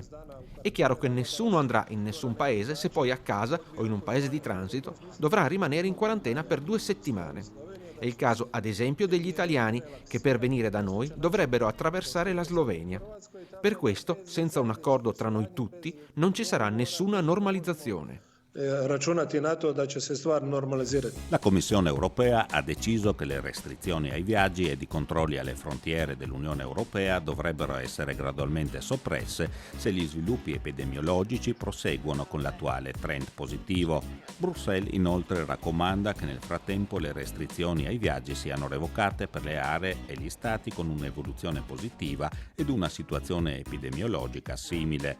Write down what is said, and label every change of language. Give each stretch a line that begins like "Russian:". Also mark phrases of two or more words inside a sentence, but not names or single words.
Italian: È chiaro che nessuno andrà in nessun paese se poi a casa o in un paese di transito dovrà rimanere in quarantena per 2 settimane. È il caso, ad esempio, degli italiani che per venire da noi dovrebbero attraversare la Slovenia. Per questo, senza un accordo tra noi tutti, non ci sarà nessuna normalizzazione.
Croatian: računati na to da će se stvar normalizirati.
Italian: La Commissione europea ha deciso che le restrizioni ai viaggi ed i controlli alle frontiere dell'Unione Europea dovrebbero essere gradualmente soppresse se gli sviluppi epidemiologici proseguono con l'attuale trend positivo. Bruxelles inoltre raccomanda che nel frattempo le restrizioni ai viaggi siano revocate per le aree e gli stati con un'evoluzione positiva ed una situazione epidemiologica simile.